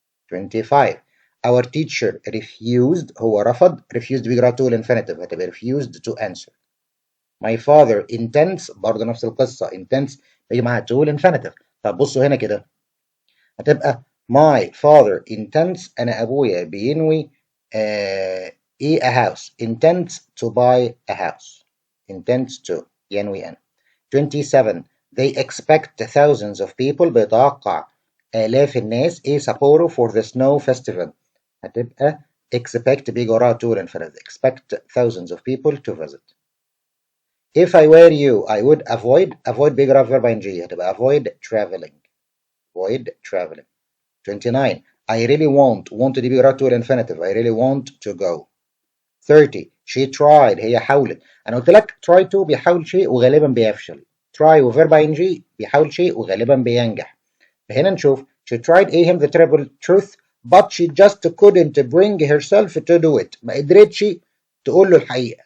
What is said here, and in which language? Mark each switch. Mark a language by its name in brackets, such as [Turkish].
[Arabic] 25 [English] our teacher refused [Arabic] هو رفض refused بيجرى to الانفينيتيف هتبقى refused to answer. [English] my father intends [Arabic] برضه نفس القصة intends بيجي معاها to الانفينيتيف. طب بصوا هنا كده هتبقى [English] my father intends [Arabic] أنا أبويا بينوي [English] A house. Intends to buy a house. Intends to. [Arabic] ينوي أن. [English] 27. They expect thousands of people. [Arabic] بيتوقع آلاف الناس. [English] A Sapporo for the snow festival. [Arabic] هتبقى expect بيجي وراها to الانفراد. [English] Expect thousands of people to visit. If I were you, I would avoid [Arabic] بيجي وراها verb ing. [English] هتبقى avoid traveling. Avoid traveling. 29. [Arabic] I really want دي بيجي وراها to الانفinitive. [English] I really want to go. 30. She tried. [Arabic] هي حاولت. أنا قلت لك try to بيحاول شيء وغالبا بيفشل. try وverb ing بيحاول شيء وغالبا بينجح. [English] فهنا نشوف she tried him the terrible truth but she just couldn't bring herself to do it. [Arabic] ما قدرتش تقول له الحقيقة.